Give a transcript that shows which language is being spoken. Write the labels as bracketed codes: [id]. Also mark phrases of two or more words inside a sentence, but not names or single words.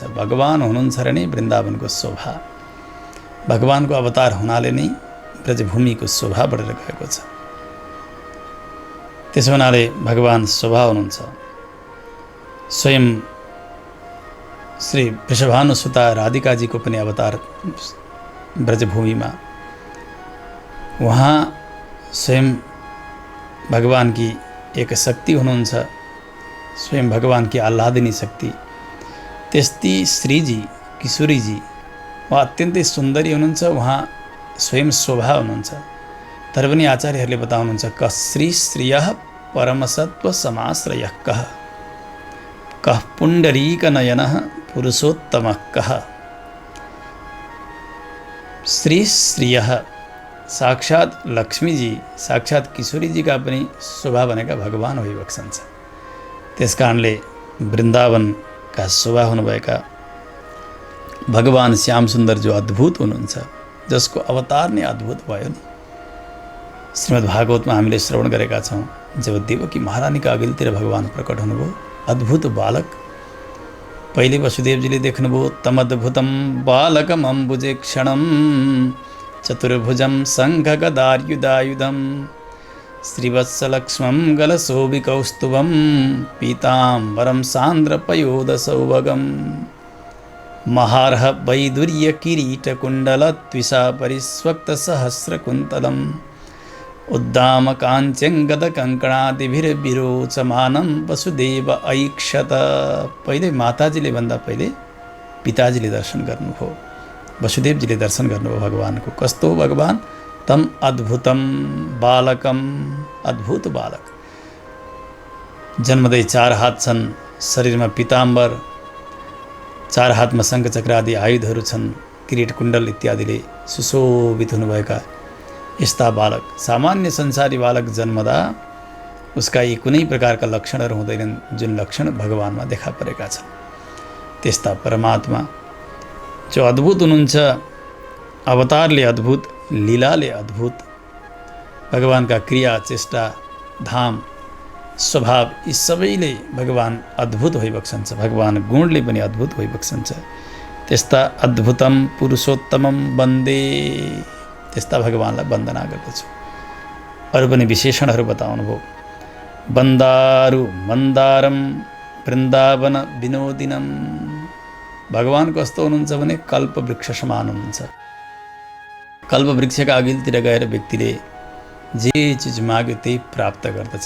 [ne] भगवान हुनुहुन्छ र नै वृन्दावनको शोभा, भगवानको अवतार हुनाले नै ब्रजभूमिको शोभा बढेर गएको छ। त्यसो हुनाले भगवान स्वभाव हुनुहुन्छ। स्वयं श्री वृषभानुसुता राधिकाजीको पनि अवतार ब्रजभूमिमा, उहाँ स्वयं [hi] भगवान की एक शक्ति [ne] हुनुहुन्छ, [hi] स्वयं भगवान की आह्लादिनी शक्ति। [ne] त्यस्तै श्रीजी किशोरीजी उहाँ अत्यन्तै सुन्दरी हुनुहुन्छ, उहाँ स्वयं शोभा हुनुहुन्छ। तर पनि आचार्यहरूले बताउनुहुन्छ [sa] कश्री श्रियः परमसत्व समाश्रयः कः, कः पुण्डरीक नयनः पुरुषोत्तमः कः। श्री श्रियः [ne] साक्षात लक्ष्मीजी, साक्षात किशोरीजीका पनि शोभा भनेका भगवान भइबक्सन्छ। त्यसकारणले वृन्दावनका शोभा हुनुभएका भगवान श्याम सुन्दर जो अद्भुत हुनुहुन्छ, जसको अवतार नै अद्भुत भयो नि। श्रीमद् भागवतमा हामीले श्रवण गरेका छौँ, जब देवकी महारानीका अघिल्तिर भगवान प्रकट हुनुभयो, अद्भुत बालक। पहिले वसुदेवजीले देख्नुभयो तमद्भुतं [sa] बालकम् अम्बुजे क्षणं चतुर्भुजं शङ्खगदायुधायुधं श्रीवत्सलक्ष्मं गलशोभिकौस्तुभं पीताम्बरं सान्द्रपयोदसौभगं महार्ह वैदुर्यकिरीटकुण्डलत्विषा परिस्वक्तसहस्रकुन्तलम् उद्दामकाञ्चङ्गदकङ्कणादिभिर्विरोचमानं वसुदेव ऐक्षत। [ne] पहिले माताजीले भन्दा पहिले पिताजीले दर्शन गर्नुभयो, वसुदेवजीले दर्शन गर्नुभयो भगवानको। कस्तो भगवान? [sa] तम अद्भुतम बालकम, [ne] अद्भुत बालक। जन्मदै 4 हात छन्, शरीरमा पिताम्बर, 4 हातमा शङ्खचक्र आदि आयुधहरू छन्, किरीट कुण्डल इत्यादिले सुशोभित हुनुभएका यस्ता बालक। सामान्य संसारी बालक जन्मदा उसका यी कुनै प्रकारका लक्षणहरू हुँदैनन्, जुन लक्षण भगवानमा देखा परेका छन्। त्यस्ता परमात्मा जो अद्भुत हुनुहुन्छ, अवतारले अद्भुत, लीलाले अद्भुत, भगवानका क्रिया चेष्टा धाम स्वभाव यी सबैले भगवान अद्भुत भइबक्सन्छ। भगवान गुणले पनि अद्भुत भइबक्सन्छ। त्यस्ता [sa] अद्भुतम पुरुषोत्तमम वन्दे, [ne] त्यस्ता भगवानलाई वन्दना गर्दछु। अरू पनि विशेषणहरू बताउनुभयो। [sa] वन्दारु मन्दारम वृन्दावन विनोदिनम। [ne] भगवान कस्तो हुनुहुन्छ भने कल्पवृक्ष समान हुनुहुन्छ। कल्पवृक्षका अघिल्तिर गएर व्यक्तिले जे चिज माग्यो त्यही प्राप्त गर्दछ।